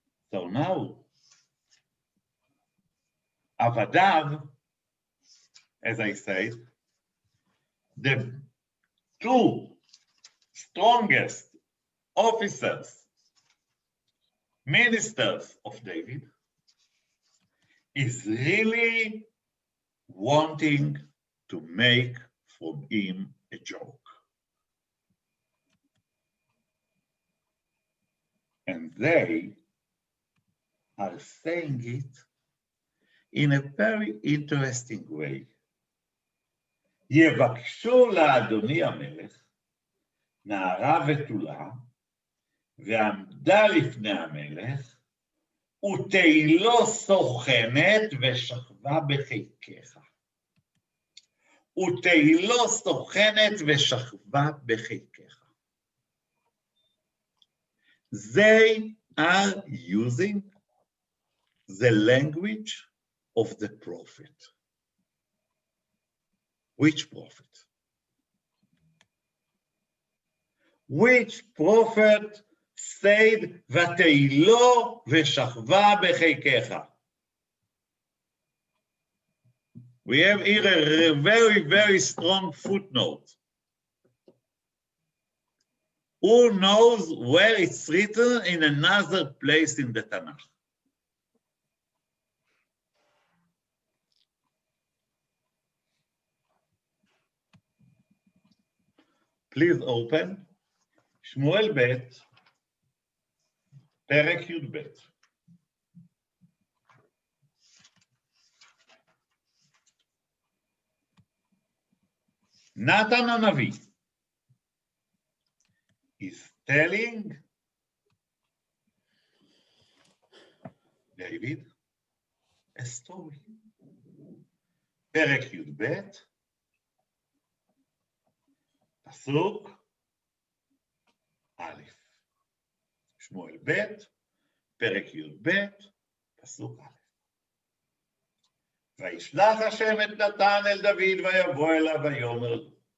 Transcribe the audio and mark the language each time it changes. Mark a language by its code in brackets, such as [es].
[en] So now, Avadav, as I said, the 2 strongest officers, ministers of David, is really wanting to make from him a joke. And they are saying it in a very interesting way. [he] יבקשו לאדוני המלך נערה בתולה, ועמדה לפני המלך, ותהילו סוכנת ושכבה בחיקך. ותהילו סוכנת ושכבה בחיקך. [en] They are using the language of the prophet. Which prophet? Which prophet said, [he] ותהילו ושכבה בחיקך. [en] We have here a very, very strong footnote. Who knows where it's written in another place in the Tanakh? Please open [he] שמואל ב', פרק י"ב. [en] נתן הנביא is telling David a story. [he] פרק י"ב, פסוק א', שמואל ב', פרק י"ב, פסוק א'. וישלח השם את נתן אל דוד ויבוא אליו ויאמר לו.